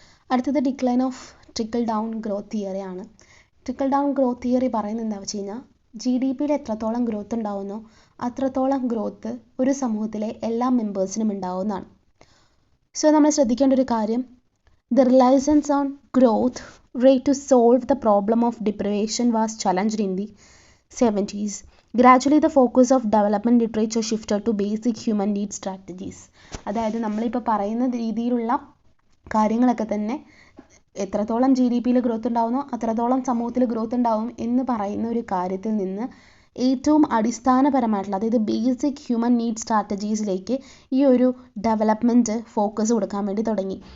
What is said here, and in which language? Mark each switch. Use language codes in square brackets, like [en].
[ml] അടുത്തത് decline of trickle down growth തിയറിയാണ്. Trickle down growth theory പറയുന്നത് എന്താ വെച്ച് കഴിഞ്ഞാൽ GDPയിൽ എത്രത്തോളം ഗ്രോത്ത് ഉണ്ടാവുന്നോ അത്രത്തോളം ഗ്രോത്ത് ഒരു സമൂഹത്തിലെ എല്ലാ മെമ്പേഴ്സിനും ഉണ്ടാവുന്നതാണ്. [en] so [ml] നമ്മൾ ശ്രദ്ധിക്കേണ്ട ഒരു കാര്യം, [en] The reliance on growth rate to solve the problem of deprivation was challenged in the 70s. Gradually the focus of development literature shifted to basic human needs strategies. [ml] അതായത് നമ്മളിപ്പോൾ പറയുന്ന രീതിയിലുള്ള കാര്യങ്ങളൊക്കെ തന്നെ എത്രത്തോളം GDPയിൽ ഗ്രോത്ത് ഉണ്ടാവുന്നോ അത്രത്തോളം സമൂഹത്തിൽ ഗ്രോത്ത് ഉണ്ടാവും എന്ന് പറയുന്ന ഒരു കാര്യത്തിൽ നിന്ന് ഏറ്റവും അടിസ്ഥാനപരമായിട്ടുള്ള, അതായത് ബേസിക് ഹ്യൂമൻ നീഡ് സ്ട്രാറ്റജീസിലേക്ക് ഈ ഒരു ഡെവലപ്മെൻറ്റ് ഫോക്കസ് കൊടുക്കാൻ വേണ്ടി തുടങ്ങി.